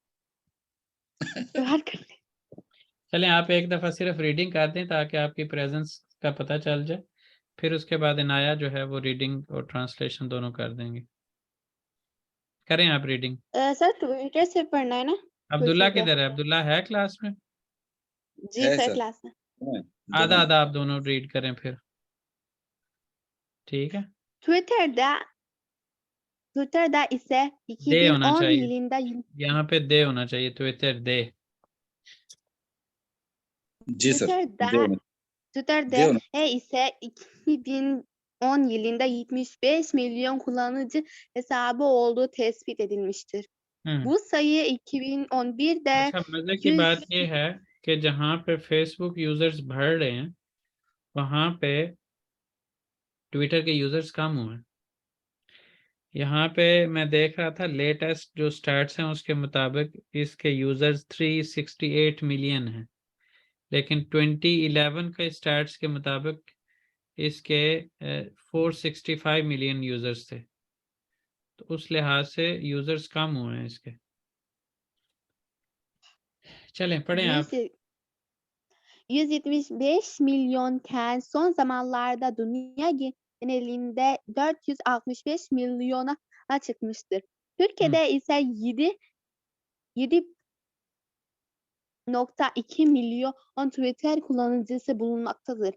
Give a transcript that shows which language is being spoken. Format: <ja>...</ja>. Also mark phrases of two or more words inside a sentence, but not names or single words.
<ur>چلیں آپ ایک دفعہ صرف ریڈنگ کر دیں تاکہ آپ کی پریزنس کا پتا چل جائے، پھر اس کے بعد عنایہ جو ہے وہ ریڈنگ اور ٹرانسلیشن دونوں کر دیں گے. کریں آپ ریڈنگ. سر ٹویٹر سے پڑھنا ہے نا? عبداللہ کدھر ہے؟ عبداللہ ہے کلاس میں? جی سر کلاس میں. آدھا آدھا آپ دونوں ریڈ کریں پھر، ٹھیک ہے?</ur> <tr>Twitter'da ise</tr> <ur>دے ہونا</ur> <tr>2010</tr> <ur>चाहिए,</ur> <tr>yılında</tr> <ur>یہاں پہ دے ہونا چاہیے۔ ٹویٹر دے. جی سر.</ur> <tr>Twitter'da ise 2010 yılında 75 milyon kullanıcı hesabı olduğu tespit edilmiştir. Bu sayı 2011'de</tr> <ur>اچھا مزے کی بات یہ ہے کہ جہاں پہ فیس بک یوزرز بڑھ رہے ہیں وہاں پہ ٹویٹر کے یوزرز کم ہوئے ہیں. یہاں پہ میں دیکھ رہا تھا لیٹیسٹ جو اسٹیٹس ہیں اس کے مطابق اس کے یوزرز 368 ملین ہیں، لیکن 2011 کے اسٹیٹس کے مطابق اس کے 465 ملین یوزرز تھے. تو اس لحاظ سے یوزرز کم ہوئے ہیں اس کے. چلیں پڑھیں آپ.</ur> <tr>175 milyonken son zamanlarda dünya genelinde 465 milyona çıkmıştır. Türkiye'de ise 7.2 milyon Twitter kullanıcısı bulunmaktadır.</tr>